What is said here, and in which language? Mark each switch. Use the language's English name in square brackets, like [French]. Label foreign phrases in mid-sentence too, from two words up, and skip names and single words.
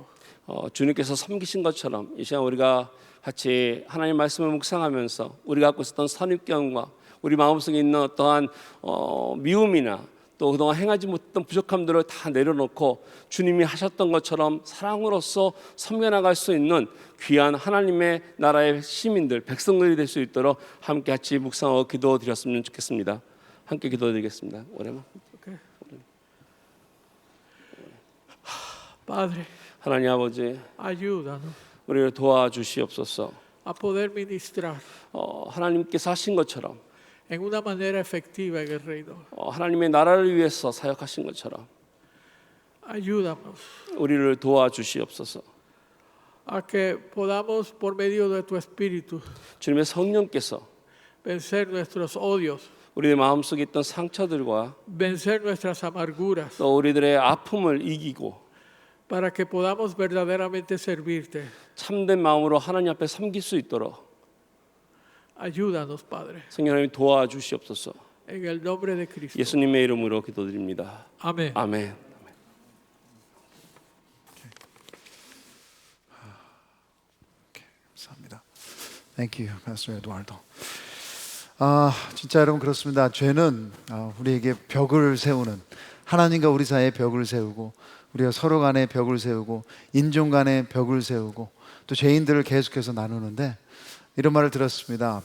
[Korean] 주님께서 섬기신 것처럼 이 시간 우리가 같이 하나님 말씀을 묵상하면서 우리가 갖고 있었던 선입견과 우리 마음속에 있는 어떠한 미움이나 또 그동안 행하지 못했던 부족함들을 다 내려놓고 주님이 하셨던 것처럼 사랑으로서 섬겨나갈 수 있는 귀한 하나님의 나라의 시민들, 백성들이 될 수 있도록 함께 같이 묵상하고 기도드렸으면 좋겠습니다. 함께 기도드리겠습니다. 오래만. [Spanish] Okay. Padre, [Korean] 하나님 아버지, [Spanish] ayúdanos [Korean] 우리를 도와주시옵소서. [Spanish] a poder ministrar [Korean] 하나님께서 하신 것처럼 [Spanish] en una manera efectiva en el reino. [Korean] 하나님의 나라를 위해서 사역하신 것처럼 [Spanish] Ayúdanos [Korean] 우리를 도와주시옵소서. [Spanish] a que podamos, por medio de tu Espíritu, [Korean] 주님의 성령께서 [Spanish] vencer nuestros odios, [Korean] 우리의 마음속에 있던 상처들과 [Spanish] vencer nuestras amarguras, [Korean] 또 우리들의 아픔을 이기고 [Spanish] para que podamos verdaderamente servirte. [Korean] 참된 마음으로 하나님 앞에 섬길 수 있도록 [Spanish] Ayúdanos, Padre, [Korean] 성령 하나님 도와주시옵소서. [Spanish] en el nombre de Cristo. [Korean] 예수님의 이름으로 기도드립니다. [Spanish] Amén. [Korean] 아멘. 감사합니다. [English] Thank you, Pastor Eduardo. [Korean] 진짜 여러분 그렇습니다. 죄는 우리에게 벽을 세우는, 하나님과 우리 사이에 벽을 세우고 우리가 서로 간에 벽을 세우고 인종 간에 벽을 세우고 또 죄인들을 계속해서 나누는데, 이런 말을 들었습니다.